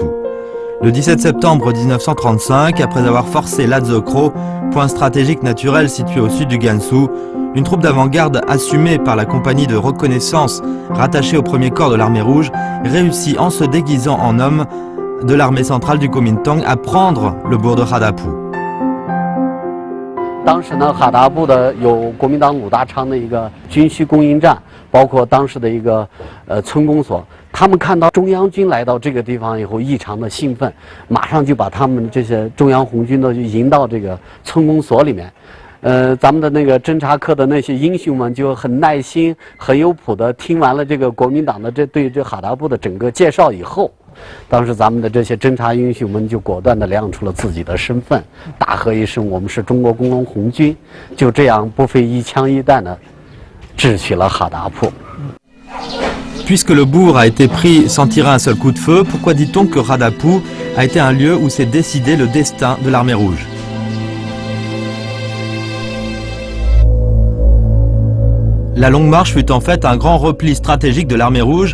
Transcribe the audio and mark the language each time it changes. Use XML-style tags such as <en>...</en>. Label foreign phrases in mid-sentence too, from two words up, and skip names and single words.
<fr>Le 17 septembre 1935, après avoir forcé Ladzokro, point stratégique naturel situé au sud du Gansu, une troupe d'avant-garde assumée par la compagnie de reconnaissance rattachée au premier corps de l'armée rouge réussit en se déguisant en homme de l'armée centrale du Kuomintang à prendre le bourg de Radepu.</fr> <zh>当时呢，哈达部的有国民党鲁大昌的一个军需供应站，包括当时的一个村公所。他们看到中央军来到这个地方以后，异常的兴奋，马上就把他们这些中央红军的就迎到这个村公所里面。咱们的那个侦察科的那些英雄们就很耐心、很有谱的听完了这个国民党的对这哈达部的整个介绍以后。当时咱们的这些侦察英雄们就果断地亮出了自己的身份，大喝一声：“我们是中国工农红军！” 就这样不费一枪一弹地智取了哈达铺。</zh> <fr>Puisque le bourg a été pris sans tirer un seul coup de feu, pourquoi dit-on que Radepu a été un lieu où s'est décidé le destin de l'armée rouge? La longue marche fut en fait un grand repli stratégique de l'armée rouge.</fr>